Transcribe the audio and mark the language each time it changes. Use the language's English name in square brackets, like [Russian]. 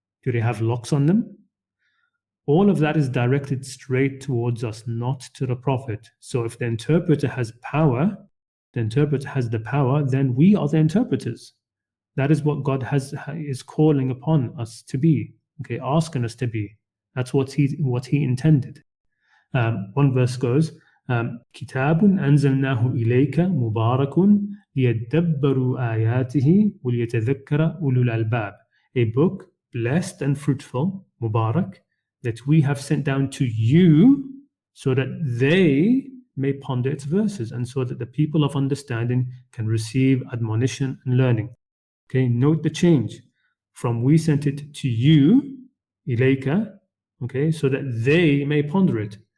[English] Do they have locks on them? All of that is directed straight towards us, not to the Prophet. So if the interpreter has power, then we are the interpreters. That is what God is calling upon us to be, asking us to be. That's what he intended. One verse goes, [Arabic] كتاب أنزلناه إليك مبارك ليدبروا آياته وليتذكر أولو الألباب. [English] A book blessed and fruitful, Mubarak, that we have sent down to you so that they may ponder its verses and so that the people of understanding can receive admonition and learning. Note the change from we sent it to you, إليك, so that they may ponder it.